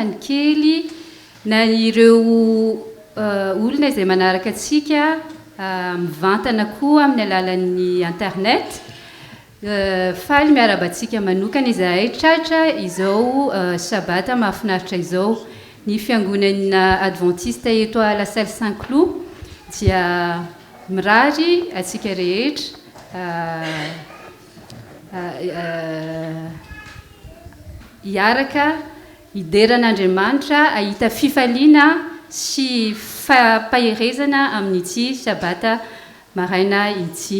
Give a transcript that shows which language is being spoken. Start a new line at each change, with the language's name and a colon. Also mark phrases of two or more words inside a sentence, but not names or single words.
Malagasy: ny kely na ireo olona izay manaraka antsika mivantana koa amin'ny alalan'ny internet faly miarabantsika manokana izahay tratra izao sabata mahafinaritra izao ny fiangonana Adventiste eto
French: à la salle
Malagasy: Saint-Cloud dia mirary atsika rehetra hiaraka hideran'Andriamanitra ahita fifaliana sy fampaherezana amin'ity sabata maraina ity.